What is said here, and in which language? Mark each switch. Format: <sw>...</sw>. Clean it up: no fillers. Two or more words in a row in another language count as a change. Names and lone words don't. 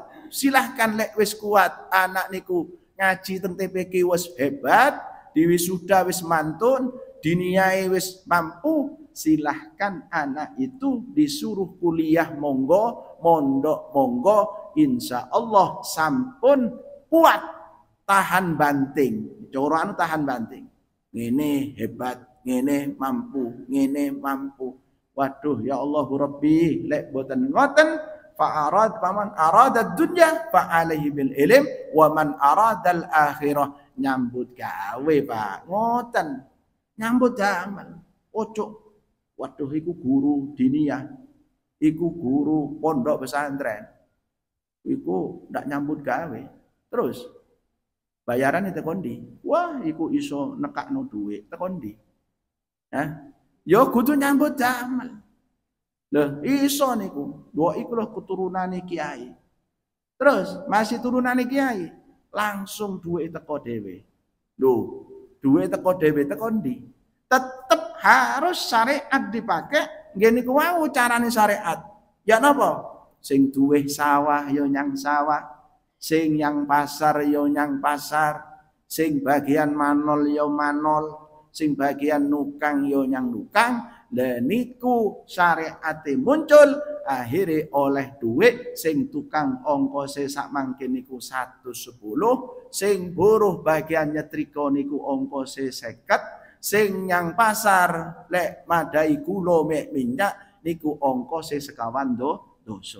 <jv>Silahkan lek wis kuat anak niku ngaji teng TPQ wis hebat, diwisuda wis mantun, diniyai wis mampu,</jv> <id>silahkan anak itu disuruh kuliah</id> <jv>monggo, mondok monggo,</jv> <ar>إن شاء الله</ar> <jv>sampun kuat tahan banting. Cara anu tahan banting. Ngene hebat, ngene mampu, ngene mampu.</jv> <ar>Waduh يا الله ربي,</ar> <jv>lek boten ngoten</jv> <ar>فمن أراد الدنيا فعليه بالعلم ومن أراد الآخرة</ar> <jv>nyambut gawe Pak. Ngoten. Nyambut damel. Ojo. Waduh iku guru diniyah. Iku guru pondok pesantren. Iku ndak nyambut gawe. Terus bayaran itu kondi. Wah, iku iso nekakno duit tekondi. Hah? Ya kudu nyambut damel. Loh, iso niku. Dua iku lho keturunane kiai. Terus masih turunane kiai, langsung duit teko dhewe. Loh, duit teko dhewe tekondi.</jv> <id>Tetep harus syariat dipakai.</id> <jv>Nggih niku wau carane syariat. Ya napa? Sing duwe sawah yo nyang sawah, sing yang pasar yo nyang pasar, sing bagian manol yo manol, sing bagian nukang yo nyang nukang. Lah niku syariate muncul akhire oleh duit sing tukang ongkose sak mangke niku 110, sing buruh bagian nyetrika niku ongkose 50, sing nyang pasar lek madai gula mek minyak niku ongkose sekawan dosa.</jv>